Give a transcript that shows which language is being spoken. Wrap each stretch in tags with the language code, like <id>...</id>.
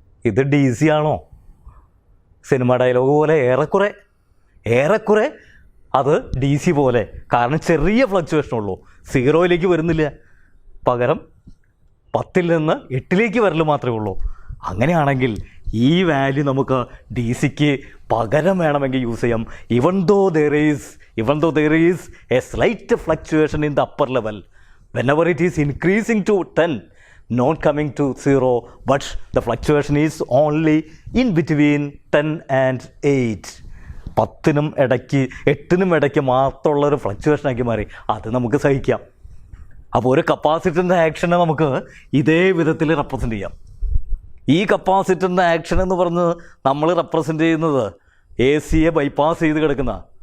<ml>ഇത് DC ആണോ? Cinema dialogue പോലെ ഏറെക്കുറെ അത് DC പോലെ. കാരണം ചെറിയ ഫ്ലക്ച്വേഷനുള്ളൂ, 0 വരുന്നില്ല. പകരം 10 നിന്ന് 8 വരൽ മാത്രമേ ഉള്ളൂ. അങ്ങനെയാണെങ്കിൽ ഈ വാല്യൂ നമുക്ക് DCക്ക് പകരം വേണമെങ്കിൽ യൂസ് ചെയ്യാം.</ml> <en>even though there is a slight fluctuation in the upper level, whenever it is increasing to 10, not coming to 0, but the fluctuation is only in between 10 and 8.</en> <ml>10നും ഇടയ്ക്ക് 8നും ഇടയ്ക്ക് മാത്രമുള്ളൊരു ഫ്ലക്ച്വേഷനാക്കി മാറി. അത് നമുക്ക് സഹിക്കാം. അപ്പോൾ ഒരു കപ്പാസിറ്ററിൻ്റെ ആക്ഷനെ നമുക്ക് ഇതേ വിധത്തിൽ റെപ്രസെൻ്റ് ചെയ്യാം. ഈ കപ്പാസിറ്ററിൻ്റെ ആക്ഷൻ എന്ന് പറഞ്ഞ് നമ്മൾ റെപ്രസെൻ്റ് ചെയ്യുന്നത് AC ബൈപ്പാസ് ചെയ്ത് കിടക്കുന്ന.</ml>